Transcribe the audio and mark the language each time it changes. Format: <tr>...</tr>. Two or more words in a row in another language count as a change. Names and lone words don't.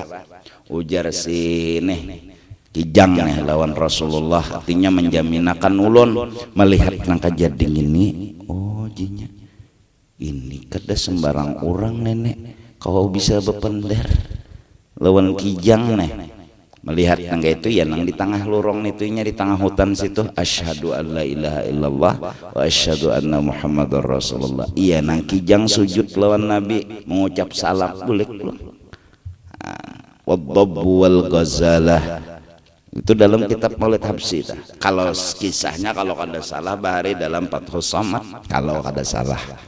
<bjn>Ujar si nih kijang nih lawan Rasulullah, artinya menjaminakan ulun melihat nang kejadian ini. Oh jinya ini kada sembarang orang nenek kau bisa bepender lawan kijang nih melihat nangga itu ya nang di tengah lorong itunya di tengah hutan situ,</bjn> <ar>أشهد أن لا إله إلا الله وأشهد أن محمدا رسول الله.</ar> <bjn>Iya nang kijang sujud lawan Nabi mengucap salam boleh belum. Wadhabbu wal ghazalah itu dalam kitab Maulid Habsyi. Kalau kisahnya kalau kada salah bahari dalam Fathus Samad kalau kada salah.</bjn>